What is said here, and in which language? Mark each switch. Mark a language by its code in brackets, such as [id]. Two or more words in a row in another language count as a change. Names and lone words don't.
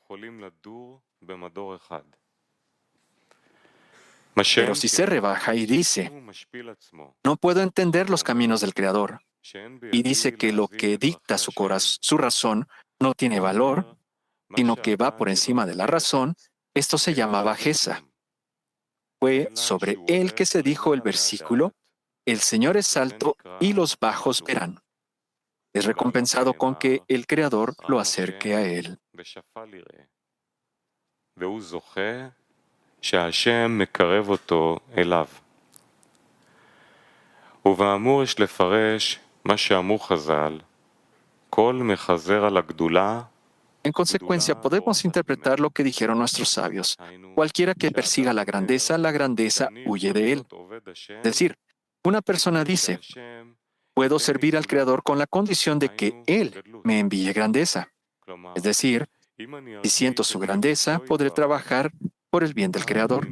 [es] Pero si se rebaja y dice, no puedo entender los caminos del Creador, y dice que lo que dicta su razón no tiene valor, sino que va por encima de la razón, esto se llama bajeza. Fue sobre él que se dijo el versículo, el Señor es alto y los bajos verán. Es recompensado con que el Creador lo acerque a él. [he] שהשם מקרב אותו אליו. ובאמור יש לפרש מה שאמרו חז"ל, כל מחזר על הגדולה. [es] En consecuencia, podemos interpretar lo que dijeron nuestros sabios. Cualquiera que persiga la grandeza huye de él. Es decir, una persona dice, puedo servir al Creador con la condición de que Él me envíe grandeza. Es decir, si siento su grandeza, podré trabajar por el bien del Creador.